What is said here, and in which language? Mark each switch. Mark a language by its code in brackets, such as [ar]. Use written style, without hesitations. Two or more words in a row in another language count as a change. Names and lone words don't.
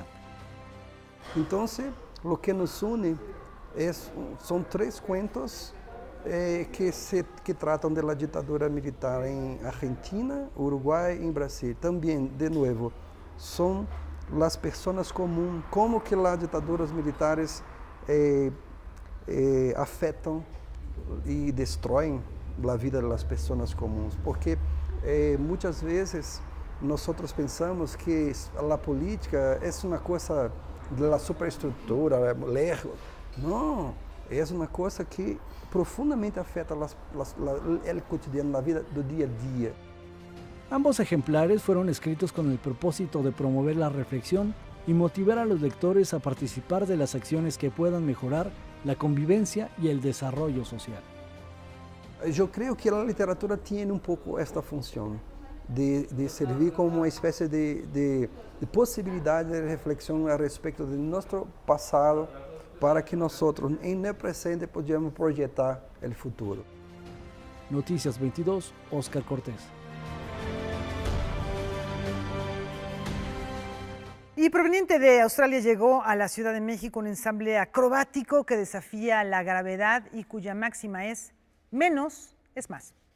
[es] Entonces, Lo que nos une son 3 cuentos que tratan de la dictadura militar en Argentina, Uruguay y Brasil. También, de nuevo, son las personas comunes, cómo que las dictaduras militares [pt] afetam e destroem a vida das pessoas comuns, porque muitas vezes nós pensamos que a política é uma coisa da superestrutura, lejos. Não, é uma coisa que profundamente afeta o cotidiano, a vida do dia a dia. [es] Ambos ejemplares fueron escritos con el propósito de promover la reflexión y motivar a los lectores a participar de las acciones que puedan mejorar la convivencia y el desarrollo social. [pt] Eu creio que a literatura tem pouco esta função de servir como uma espécie de possibilidade de reflexão a respeito de nosso passado para que nós, em [es] el presente, podamos [pt] projetar o futuro. [es] Noticias 22, Oscar Cortés. Y proveniente de Australia llegó a la Ciudad de México un ensamble acrobático que desafía la gravedad y cuya máxima es menos es más.